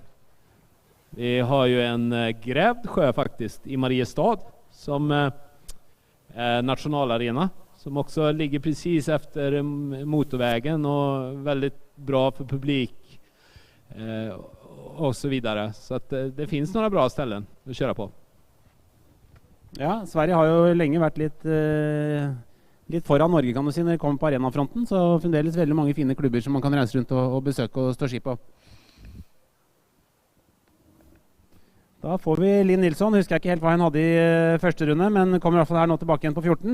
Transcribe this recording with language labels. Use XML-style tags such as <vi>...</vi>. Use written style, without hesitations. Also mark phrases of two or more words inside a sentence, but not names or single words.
<sv>Vi har ju en grävd sjö faktiskt i Mariestad som nationalarena som också ligger precis efter motorvägen och väldigt bra för publik och så vidare. Så att det finns några bra ställen att köra på.</sv> <no>Ja, Sverige har jo lenge vært litt foran Norge, kan du si, når det kommer på arenafronten, så fremdeles veldig mange fine klubber som man kan reise rundt og besøke og stå ski på. Da får vi Linn Nilsson. Husker jeg ikke helt hva hun hadde i første runde, men kommer i hvert fall her nå tilbake igjen på 14.</no>